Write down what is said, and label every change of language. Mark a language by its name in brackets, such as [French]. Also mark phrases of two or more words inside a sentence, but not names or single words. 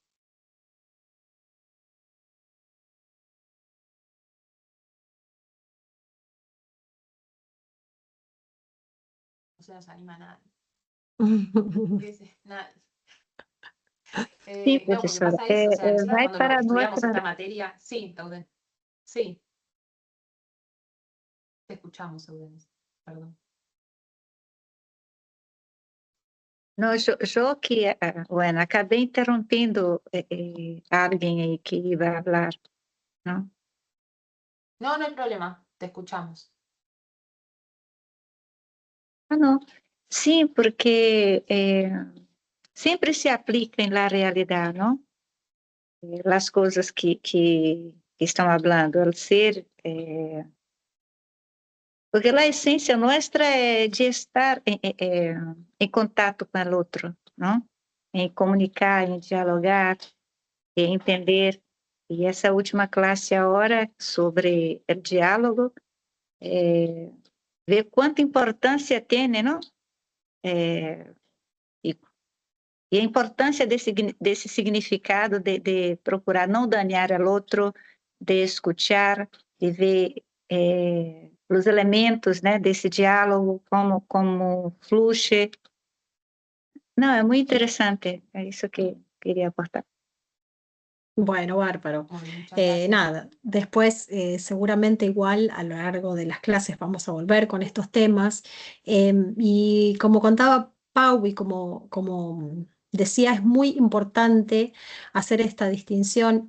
[Spanish] No se nos anima nada. Nada. Sí, No, porque profesora. pasa eso, o sea, nosotros [Portuguese] Vai [Spanish] cuando [Portuguese] para [Spanish] estudiamos nuestra... esta materia, sí, Tauden, sí, te escuchamos, Tauden, perdón. [Portuguese] Não, eu que, bueno, acabei interrompendo alguém aí que ia falar, não? [Spanish] No, no hay problema, te escuchamos. [Portuguese] Ah, não. Sim, porque sempre se aplica em la realidade, não? [Spanish] las cosas que están hablando, el ser, porque la esencia nuestra es de estar en contacto con el otro, ¿no? En comunicar, en dialogar, en entender. Y esa última clase ahora sobre el diálogo, ver cuánta importancia tiene, ¿no? [Portuguese] E a importância desse significado de procurar não dañar ao outro, de escutar, de ver os elementos, né, desse diálogo, como flui. Não, é muito interessante, é isso que queria aportar. [Spanish] Bueno, bárbaro. Muy bien, muchas gracias. Nada, después seguramente igual a lo largo de las clases vamos a volver con estos temas. Y como contaba Pau y como decía, es muy importante hacer esta distinción.